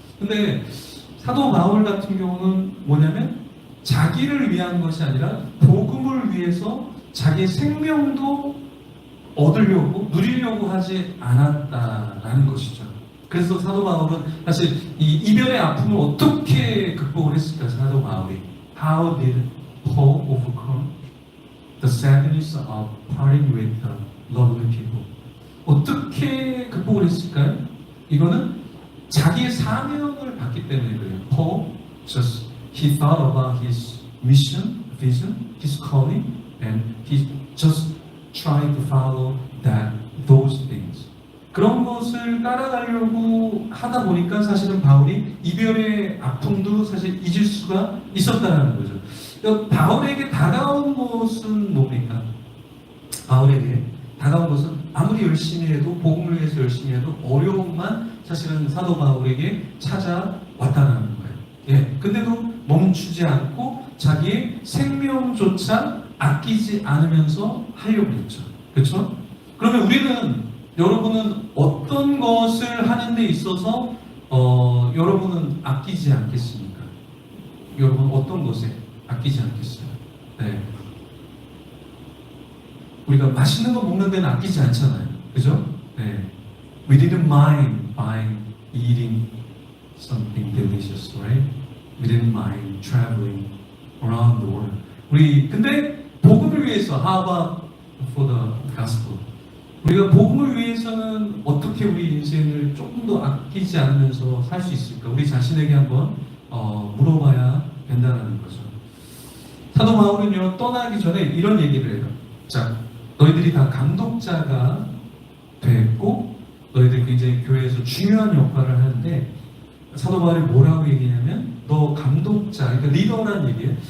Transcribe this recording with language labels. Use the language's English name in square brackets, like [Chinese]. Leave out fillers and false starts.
[Korean] 근데 사도 바울 같은 경우는 뭐냐면 자기를 위한 것이 아니라 복음을 위해서 자기의 생명도 얻으려고 누리려고 하지 않았다라는 것이죠. 그래서 사도 바울은 사실 이 이별의 아픔을 어떻게 극복을 했을까? 사도 바울이 [English] How did Paul overcome the sadness of parting with the lovely people? [Korean] 어떻게 극복을 했을까요? 이거는 자기의 사명을 받기 때문에 그래요. [English] Paul just he thought about his mission, vision, his calling, and he just tried to follow those things. [Korean] 그런 것을 따라가려고 하다 보니까 사실은 바울이 이별의 아픔도 사실 잊을 수가 있었다는 거죠. 그러니까 바울에게 다가온 것은 뭡니까? 바울에게 다가온 것은 아무리 열심히 해도 복음을 위해서 열심히 해도 어려움만 사실은 사도 바울에게 찾아왔다는 거예요. 예, 근데도 멈추지 않고 자기의 생명조차 아끼지 않으면서 하려고 했죠. 그렇죠? 그러면 우리는 여러분은 어떤 것을 하는 데 있어서 여러분은 아끼지 않겠습니까? 여러분 어떤 것에 아끼지 않겠어요? 네. 우리가 맛있는 거 먹는 데는 아끼지 않잖아요. 그죠? 네. [English] We didn't mind buying, eating something delicious, right? We didn't mind traveling around the world. [Korean] 우리 근데 복음을 위해서 [English] how about for the gospel? [Korean] 우리가 복음을 위해서는 어떻게 우리 인생을 조금 더 아끼지 않으면서 살 수 있을까? 우리 자신에게 한번 물어봐야 된다는 거죠. 사도 바울은요 떠나기 전에 이런 얘기를 해요. 자, 너희들이 다 감독자가 됐고 너희들 굉장히 교회에서 중요한 역할을 하는데 사도 바울이 뭐라고 얘기냐면 너 감독자, 그러니까 리더라는 얘기예요.